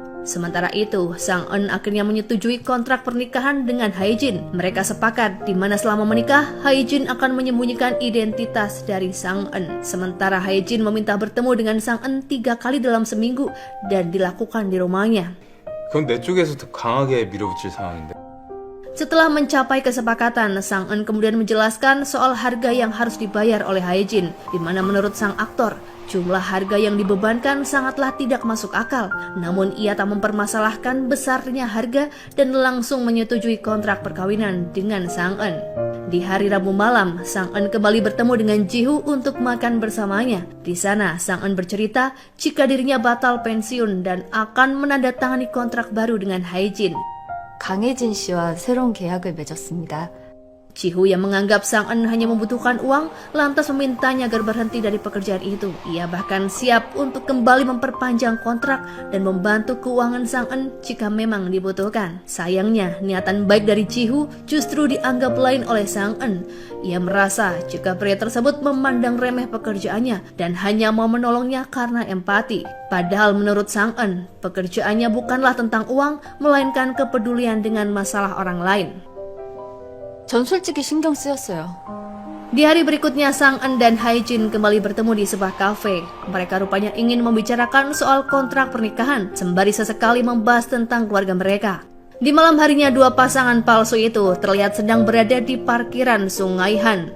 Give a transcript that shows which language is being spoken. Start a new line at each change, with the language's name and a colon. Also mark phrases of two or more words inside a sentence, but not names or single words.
Indonesian: Sementara itu, Sang-eun akhirnya menyetujui kontrak pernikahan dengan Hae-jin. Mereka sepakat di mana selama menikah, Hae-jin akan menyembunyikan identitas dari Sang-eun. Sementara Hae-jin meminta bertemu dengan Sang-eun 3 kali dalam seminggu dan dilakukan di rumahnya.
Korean: 그건 내 쪽에서 더 강하게 밀어붙일 상황인데.
Indonesian: Setelah mencapai kesepakatan, Sang-eun kemudian menjelaskan soal harga yang harus dibayar oleh Hae-jin, di mana menurut sang aktor, jumlah harga yang dibebankan sangatlah tidak masuk akal. Namun ia tak mempermasalahkan besarnya harga dan langsung menyetujui kontrak perkawinan dengan Sang-eun. Di hari Rabu malam, Sang-eun kembali bertemu dengan Ji-hoo untuk makan bersamanya. Di sana, Sang-eun bercerita jika dirinya batal pensiun dan akan menandatangani kontrak baru dengan Hae-jin.
Korean: 강혜진 씨와 새로운 계약을 맺었습니다.
Indonesian: Ji-hoo yang menganggap Sang-eun hanya membutuhkan uang, lantas memintanya agar berhenti dari pekerjaan itu. Ia bahkan siap untuk kembali memperpanjang kontrak dan membantu keuangan Sang-eun jika memang dibutuhkan. Sayangnya, niatan baik dari Ji-hoo justru dianggap lain oleh Sang-eun. Ia merasa jika pria tersebut memandang remeh pekerjaannya dan hanya mau menolongnya karena empati. Padahal menurut Sang-eun, pekerjaannya bukanlah tentang uang, melainkan kepedulian dengan masalah orang lain.
Korean: 전 솔직히 신경 쓰였어요.
Indonesian: Di hari berikutnya, Sang-eun dan Hae-jin kembali bertemu di sebuah kafe. Mereka rupanya ingin membicarakan soal kontrak pernikahan, sembari sesekali membahas tentang keluarga mereka. Di malam harinya, dua pasangan palsu itu terlihat sedang berada di parkiran Sungai Han.